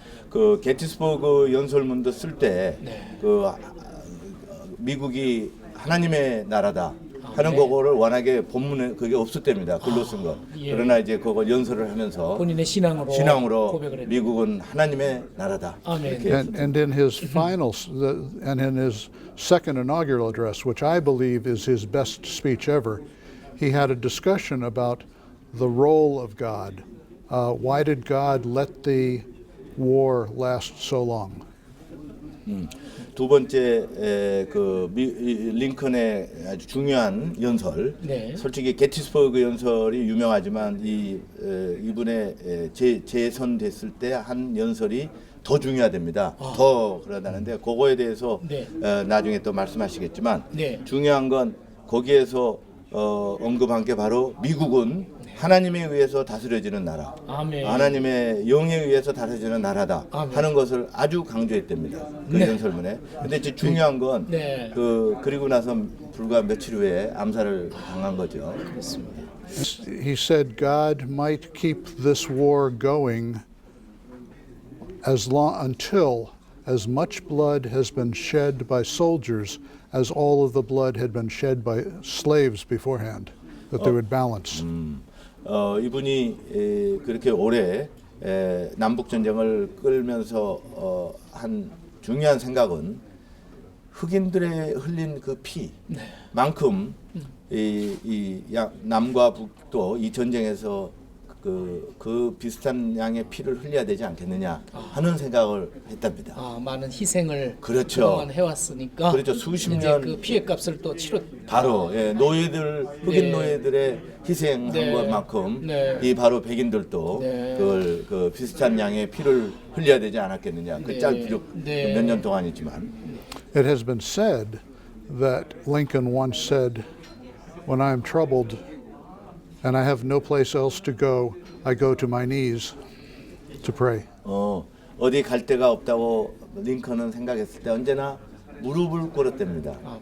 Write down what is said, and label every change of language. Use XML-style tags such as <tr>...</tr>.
<ko>그 게티스버그 연설문도 쓸 때 그 미국이 하나님의 나라다 하는 그거를 워낙에 본문에 그게 없었답니다. 글로 쓴 거. 예. 그러나 이제 그걸 연설을 하면서 본인의 신앙으로 고백을 했다. 미국은 하나님의 나라다. 아멘. 이렇게</ko> <en>And in his and in his second inaugural address, which I believe is his best speech ever, he had a discussion about the role of God. Why did God let the war last so long?</en> <ko>두 번째 링컨의 아주 중요한 연설. 네. 솔직히 게티스버그 연설이 유명하지만 이분의 재선됐을 때 한 연설이 더 중요하답니다. 더 그러다는데 그거에 대해서 네. 나중에 또 말씀하시겠지만 네. 중요한 건 거기에서 언급한 게 바로 미국은 하나님에 의해서 다스려지는 나라, 아멘. 하나님의 영에 의해서 다스려지는 나라다 아멘. 하는 것을 아주 강조했답니다. 그 네. 연설문에. 근데 이제 중요한 건 네. 그리고 나서 불과 며칠 후에 암살을 당한 거죠. 그렇습니다.</ko> <en>He said God might keep this war going until as much blood has been shed by soldiers as all of the blood had been shed by slaves beforehand, that they would balance.</en> <ko>이분이 그렇게 오래 남북 전쟁을 끌면서 한 중요한 생각은 흑인들의 흘린 그 피만큼 이 남과 북도 이 전쟁에서 그 비슷한 양의 피를 흘려야 되지 않겠느냐 하는 생각을 했답니다. 많은 희생을 그렇죠. 그동안 해왔으니까 그렇죠. 수십 이제 년 그 피해값을 또 치렀. 바로 노예들 흑인 노예들의 희생한 네. 것만큼 네. 이 바로 백인들도 네. 그 비슷한 양의 피를 흘려야 되지 않았겠느냐. 그 비록 네. 몇 년 동안이지만.</ko> <en>It has been said that Lincoln once said, "When I'm troubled and I have no place else to go, I go to my knees to pray."</en> <ko>어디 갈 데가 없다고 링컨은 생각했을 때 언제나 무릎을 꿇었답니다.</ko>